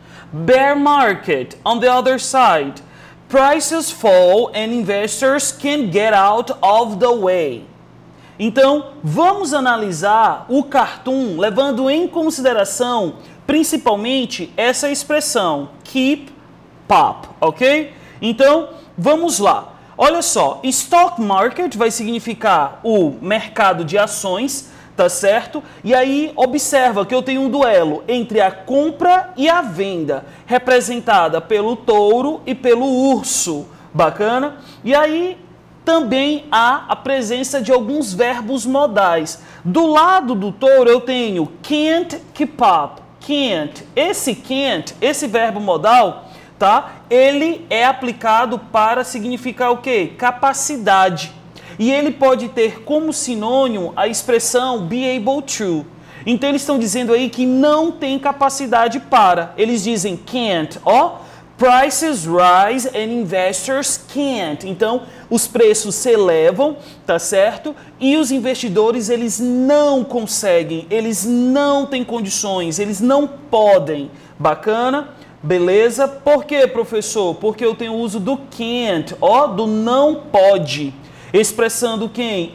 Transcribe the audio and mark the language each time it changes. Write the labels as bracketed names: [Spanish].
[English] Bear market, on the other side, prices fall and investors can't get out of the way. [Portuguese] Então, vamos analisar o cartoon levando em consideração principalmente essa expressão, keep up, ok? Então, vamos lá. Olha só, stock market vai significar o mercado de ações, tá certo? E aí, observa que eu tenho um duelo entre a compra e a venda, representada pelo touro e pelo urso, bacana? E aí, também há a presença de alguns verbos modais. Do lado do touro eu tenho can't keep up, can't. Esse verbo modal, tá? Ele é aplicado para significar o quê? Capacidade. E ele pode ter como sinônimo a expressão be able to. Então eles estão dizendo aí que não tem capacidade para. Eles dizem can't, ó. [English] Prices rise and investors can't. [Portuguese] Então, os preços se elevam, tá certo? E os investidores, eles não conseguem, eles não têm condições, eles não podem. Bacana? Beleza? Por quê, professor? Porque eu tenho o uso do can't, ó, do não pode, expressando quem?